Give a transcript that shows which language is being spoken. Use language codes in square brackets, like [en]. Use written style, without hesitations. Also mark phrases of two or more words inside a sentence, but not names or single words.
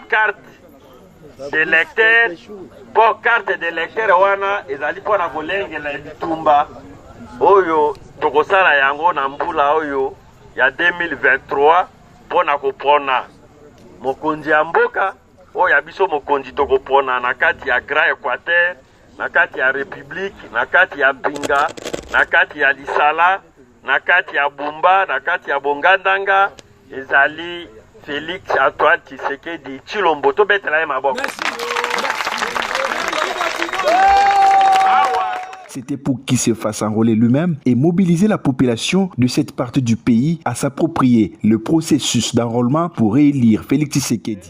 [fr] carte d'électeur [ln] po [fr] carte d'électeur [ln] wana ezali pona kolengela bitumba oyo tokosala yango na mbula oyo ya 2023 pona kopona mokonzi ya mboka oyo ya biso mokonzi tokopona na kati ya Grand Équateur, na kati ya République, na kati ya Binga, na kati ya Lisala, na kati ya Bumba, na kati ya Bongandanga ezali Félix Antoine Tshisekedi Tshilombo. Tobetela ye maboko. [fr] C'était pour qu'il se fasse enrôler lui-même et mobiliser la population de cette partie du pays à s'approprier le processus d'enrôlement pour réélire Félix Tshisekedi.